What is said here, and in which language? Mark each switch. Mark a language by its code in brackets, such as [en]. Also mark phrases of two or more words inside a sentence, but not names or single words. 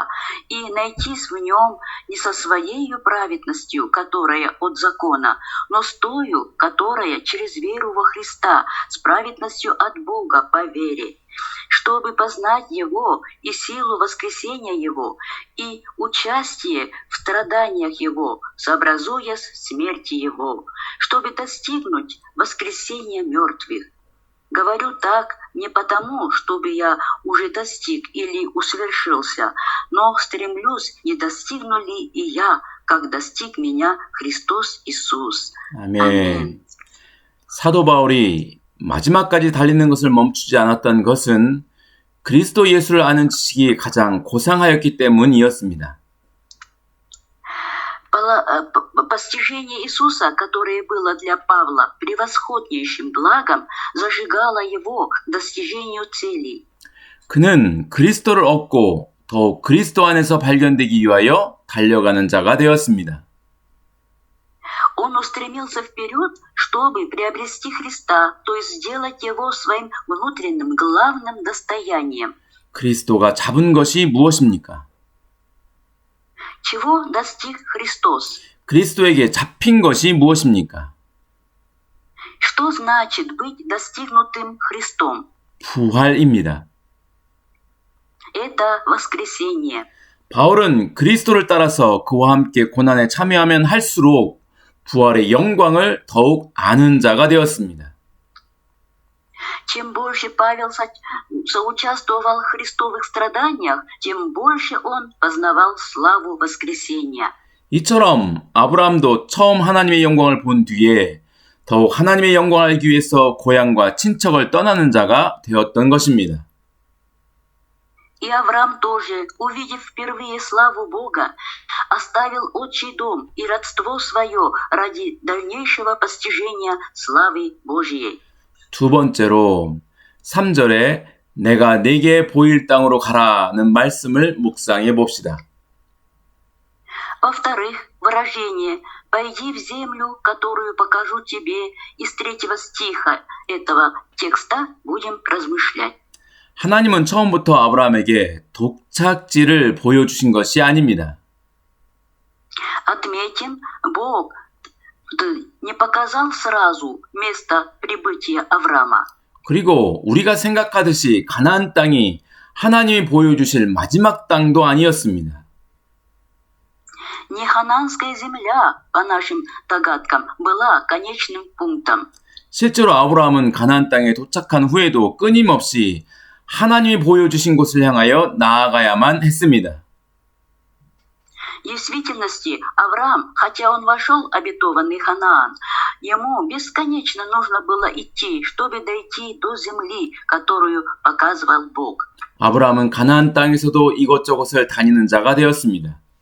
[ru] и найтись в Нем не со Своею праведностью, которая от закона, но с тою, которая через веру во Христа, с праведностью от Бога по вере, чтобы познать Его и силу воскресения Его, и участие в страданиях Его, сообразуясь в смерти Его, чтобы достигнуть воскресения мертвых. Говорю так не потому, чтобы я уже достиг или усовершился, но стремлюсь, не достигну ли и я, как достиг меня Христос Иисус. [ko] 아멘. 사도 바울이 마지막까지 달리는 것을 멈추지 않았던 것은 그리스도 예수를 아는 지식이 가장 고상하였기 때문이었습니다. [ru] Постижение Иисуса, которое было для Павла превосходнейшим благом, зажигало его к достижению целей. [ko] 그는 그리스도를 얻고 더욱 그리스도 안에서 발견되기 위하여 달려가는 자가 되었습니다. [ru] Он устремился вперед, чтобы приобрести Христа, то есть сделать Его своим внутренним главным достоянием. [ko] 그리스도가 잡은 것이 무엇입니까? [ru] Чего достиг Христос? [ko] 그리스도에게 잡힌 것이 무엇입니까? [ru] Что значит быть достигнутым Христом? [ko] 부활입니다. [ru] Это воскресение. [ko] 바울은 그리스도를 따라서 그와 함께 고난에 참여하면 할수록 부활의 영광을 더욱 아는 자가 되었습니다. [ru] Чем больше Павел соучаствовал в христовых страданиях, тем больше он познавал славу воскресения. [ko] 이처럼 아브라함도 처음 하나님의 영광을 본 뒤에 더욱 하나님의 영광을 알기 위해서 고향과 친척을 떠나는 자가 되었던 것입니다. [ru] И Авраам тоже, увидев впервые славу Бога, оставил отчий дом и родство свое ради дальнейшего постижения славы Божьей. [ko] 두 번째로 3절에 내가 네게 보일 땅으로 가라는 말씀을 묵상해 봅시다. [ru] Во-вторых, выражение «пойди в землю, которую покажу тебе» из 3 стиха этого текста будем размышлять. [ko] 하나님은 처음부터 아브라함에게 독착지를 보여주신 것이 아닙니다. [ru] Отметим, Бог не показал сразу место прибытия Авраама. [ko] 그리고 우리가 생각하듯이 가나안 땅이 하나님이 보여주실 마지막 땅도 아니었습니다. [ru] Не хананская земля, по нашим догадкам, была конечным пунктом. [ko] 실제로 아브라함은 가나안 땅에 도착한 후에도 끊임없이 하나님이 보여주신 곳을 향하여 나아가야만 했습니다. [ru] В действительности, Авраам, хотя он вошел в обетованный Ханаан, ему бесконечно нужно было идти, чтобы дойти до земли, которую показывал Бог. [ko] 아브라함은 가나안 땅에서도 이것저것을 다니는 자가 되었습니다.